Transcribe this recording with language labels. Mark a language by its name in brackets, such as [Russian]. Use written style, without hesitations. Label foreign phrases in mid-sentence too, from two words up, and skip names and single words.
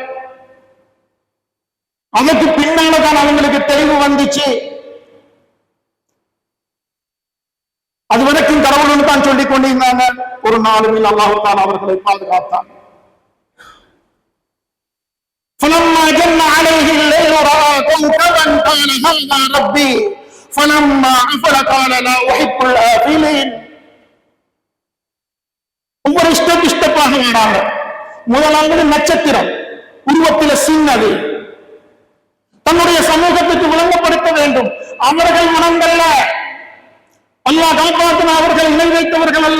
[Tamil] அதுக்கு பின்னால்தான் அவங்களுக்கு தெளிவு வந்துச்சு. அது வரைக்கும் கடவுள்னு தான் சொல்லிக் கொண்டிருந்தாங்க. ஒரு நாளும் [Arabic] الله تعالى [Tamil] அவர்களை பாதுகாத்தான். [Arabic] فلما جن عليه الليل رأى كوكبا قال هذا ربي فلما أفل قال لا أحب الآفلين. [Tamil] ஒவ்வொரு ஸ்டெப்பாக வராங்க. முதலாவது நட்சத்திரம், உருவத்தில் சின்னது, தன்னுடைய சமூகத்துக்கு விளங்கப்படுத்த வேண்டும். அவர்கள் மனங்கள்ல அல்லாஹ் காப்பாற்றின அவர்கள் இணை வைத்தவர்கள் அல்ல.